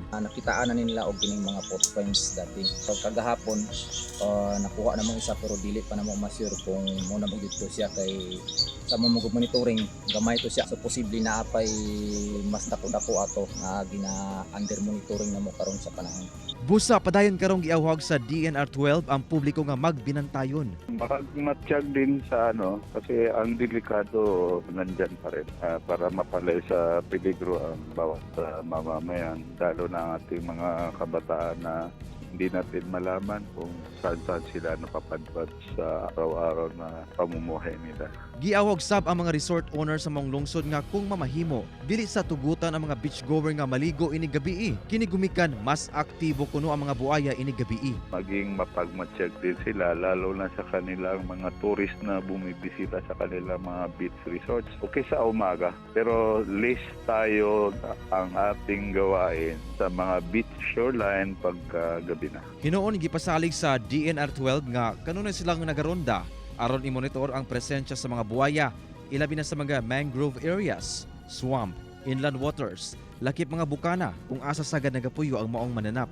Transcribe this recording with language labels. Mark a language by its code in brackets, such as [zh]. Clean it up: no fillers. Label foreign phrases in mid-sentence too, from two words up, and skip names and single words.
[ceb] Nakitaan na nila og kining mga footprints dati. So kagahapon nakuha namang isa pero dili pa namo ma-sure kung mo na dito siya kay sa mo monitoring gamay to siya so posible na apay mas dako-dako ato nga gina [en] under monitoring [ceb] namo karon sa panahon. Busa padayon karong giawhag sa DNR-12 ang publiko nga magbinantayon. [tl] Matiyag din sa kasi ang delikado nandyan pa rin para mapalay sa peligro ang bawat mamamayan, lalo na ang ating mga kabataan na hindi natin malaman kung saan sila napapadpad sa araw-araw na pamumuhay nila. [ceb] Giawag sab ang mga [en] resort owners [ceb] sa maong lungsod nga kung mamahimo, dili sa tugutan ang mga beachgoer nga maligo ini gabii. Kini gumikan mas aktibo kuno ang mga buaya ini gabii. [tl] Maging mapagmatsyag din sila lalo na sa kanilang mga tourist na bumibisita sa kanilang mga [en] beach resorts. [tl] Okay sa umaga, pero list tayo ang ating gawain sa mga [en] beach shoreline [tl] pagka gabi na. [ceb] Hinoon gipasalig sa DNR-12 nga kanunay silang nagaronda aron i-monitor ang presensya sa mga buaya, ilabi na sa mga [en] mangrove areas, swamp, inland waters, [ceb] lakip mga bukana kung asa sagad nagapuyo ang maong mananap.